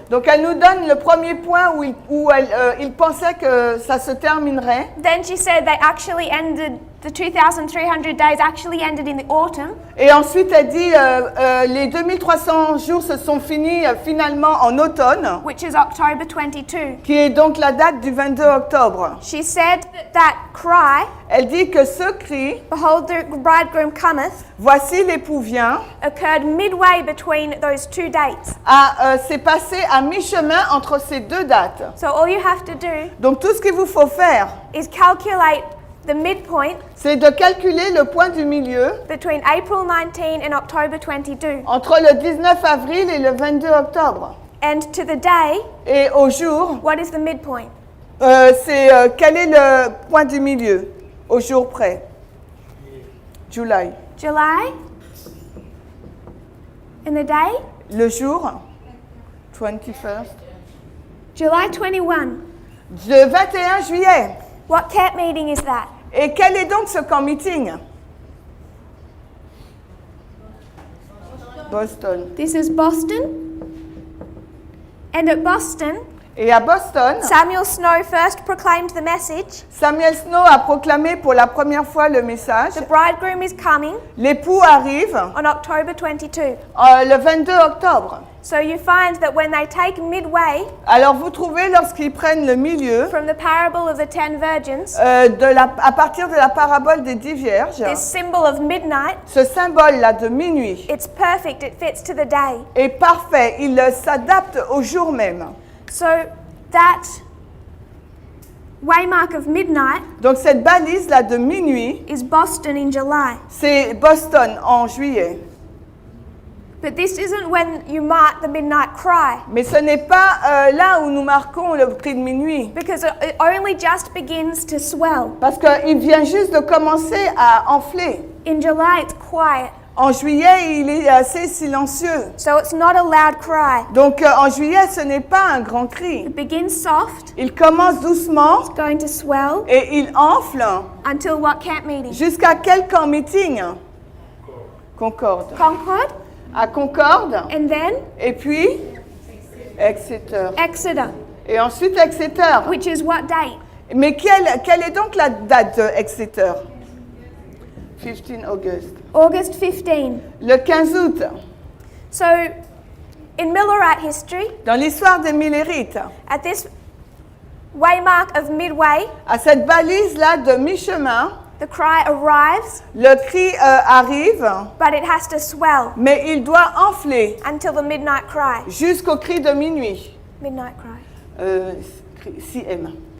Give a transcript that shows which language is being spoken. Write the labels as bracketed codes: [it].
[fr] Donc elle nous donne le premier point où ils pensaient que ça se terminerait. [en] Then she said they actually ended, the 2,300 days actually ended in the autumn. [fr] Et ensuite elle dit les 2300 jours se sont finis finalement en automne, [en] Which is October 22. [fr] qui est donc la date du 22 octobre. [en] She said that cry, [fr] Elle dit que ce cri, [en] behold the bridegroom cometh, [fr] voici l'époux vient, [en] occurred midway between those two dates. [fr] s'est passé à mi-chemin entre ces deux dates. [en] So all you have to do [fr] Donc tout ce qu'il vous faut faire, [en] is calculate the midpoint [fr] c'est de calculer le point du milieu [en] between April 19 and October 22. [fr] entre le 19 avril et le 22 octobre. [en] And to the day, [fr] Et au jour, [en] what is the midpoint? [fr] c'est quel est le point du milieu au jour près? [en] July. July? And the day? [fr] Le jour 21st. [en] July 21. [fr] Le 21 juillet. [en] What camp meeting is that? [fr] Et quel est donc ce camp meeting? [en] Boston. This is Boston. And at Boston, [fr] Et à Boston, [en] Samuel Snow first proclaimed the message. [fr] Samuel Snow a proclamé pour la première fois le message. [en] The bridegroom is coming [fr] L'époux arrive [en] on October 22. [fr] le 22 octobre. [en] So you find that when they take midway [fr] Alors vous trouvez lorsqu'ils prennent le milieu, [en] from the parable of the 10 virgins, [fr] à partir de la parabole des 10 vierges, [en] this symbol of midnight, [fr] ce symbole-là de minuit [en] it's perfect, it fits to the day. [fr] est parfait. Il s'adapte au jour même. [en] So that waymark of midnight [fr] Donc cette balise-là de minuit, [en] is Boston in July. [fr] c'est Boston en juillet. [en] But this isn't when you mark the midnight cry, [fr] Mais ce n'est pas là où nous marquons le cri de minuit. [en] because it only just begins to swell. [fr] Parce qu'il vient juste de commencer à enfler. [en] In July it's quiet, [fr] En juillet, il est assez silencieux. [en] so it's not a loud cry. [fr] Donc en juillet, ce n'est pas un grand cri. [en] It begins soft, [fr] Il commence doucement [en] going to swell [fr] et il enfle [en] until what camp meeting? [fr] jusqu'à quel camp meeting? Concorde. [en] Concord, [fr] À Concorde, [en] and then [fr] et puis Exeter. [en] Exeter, [fr] Et ensuite Exeter. [en] which is what date? [fr] Mais quelle est donc la date de Exeter? [en] 15 August. August 15. [fr] Le 15 août. [en] So, in Millerite history, [fr] Dans l'histoire des Millérites, [en] at this waymark of midway, [fr] à cette balise-là de mi-chemin, [en] the cry arrives, [fr] le cri arrive, [en] but it has to swell [fr] mais il doit enfler [en] until the midnight cry. [fr] jusqu'au cri de minuit. [en] Midnight cry. CM.